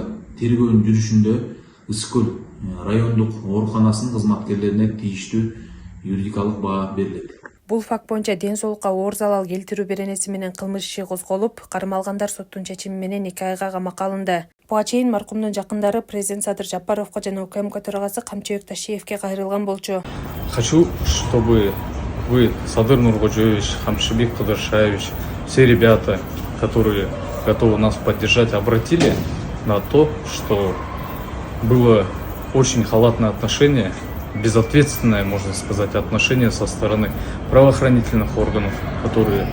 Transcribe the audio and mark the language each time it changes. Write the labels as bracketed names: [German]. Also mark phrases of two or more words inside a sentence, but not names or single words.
[Kyrgyz] Тергөөнүн жүрүшүндө Ысык-Көл райондук ооруканасынын кызматкерлерине тийиштүү юридикалык баа берилет. Бул факт боюнча ден соолукка оор залал келтирүү беренеси менен кылмыш иши козголуп, кармалгандар соттун чечими менен 2 айга камакка алынды. Буга чейин маркумдун жакындары президент Садыр Жапаровго жана УКМК төрагасы Камчыбек Ташиевке кайрылган болчу. [Russian] Хочу, чтобы вы, Садыр Нургожоевич, Камчыбек Кыдыршаевич, все ребята, которые готовы нас поддержать, обратили на то, что было очень халатное отношение, безответственное, можно сказать, отношение со стороны правоохранительных органов, которые...